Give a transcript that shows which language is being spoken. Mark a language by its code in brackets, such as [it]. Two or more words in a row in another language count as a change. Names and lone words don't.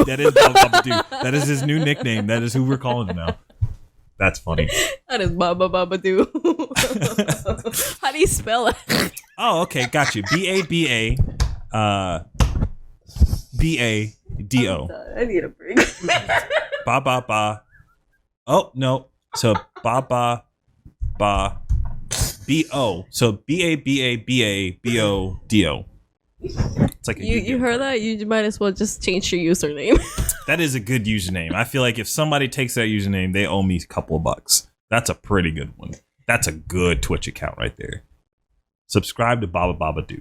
[en] That is Baba Baba Doo. That is his new nickname. That is who we're calling him now. That's funny. That is Baba Baba Doo. How do you spell it? Oh, okay, got you. BABA BADO. I need a break. Ba ba ba. Oh no. So ba ba ba BO. So BABABABODO. It's like you heard that? You might as well just change your username. That is a good username. I feel like if somebody takes that username, they owe me a couple of bucks. That's a pretty good one. That's a good Twitch account right there. Subscribe to Baba Baba Doo.